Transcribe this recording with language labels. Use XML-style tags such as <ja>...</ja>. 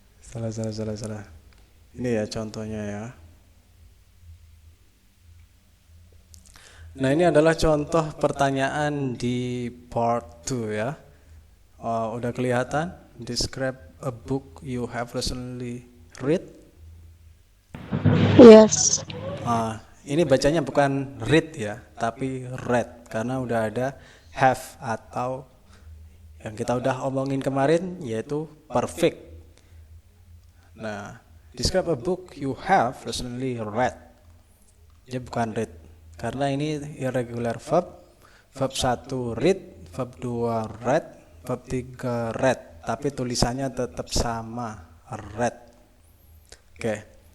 <id>Salah. Ini ya contohnya ya. Nah, ini adalah contoh pertanyaan di part 2 ya. Udah kelihatan?</id> <en>Describe a book you have recently read. Yes.</en> <id>Ini bacanya bukan read ya, tapi read karena udah ada have atau yang kita udah omongin kemarin yaitu perfect.</id> <en>Nah, describe a book you have recently read.</en> <id>Dia bukan read karena ini irregular verb. Verb 1 read, verb 2 read, verb 3 read, tapi tulisannya tetap sama, read. Oke.</id>